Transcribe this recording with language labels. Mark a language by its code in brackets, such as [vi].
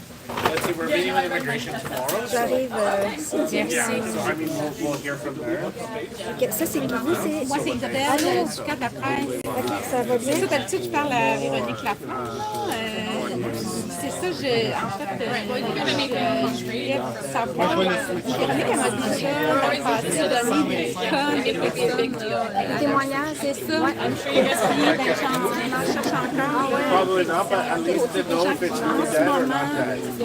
[en] Let's see, we're meeting with immigration tomorrow. [fr] J'arrive, [en] Yeah, so I mean, we'll hear from there. [fr] Ok, ça c'est qui? Moi, c'est Isabelle, du cadre de la presse. Ok, ça va bien. C'est ça, d'habitude, je parle à Véronique Lafleur. C'est ça, en fait, je voulais savoir. Véronique, elle m'a déjà donné des témoignages, c'est ça. Puis, ben, j'en cherche encore. [en] Probably not, but at least to know if it's really dead or not dead.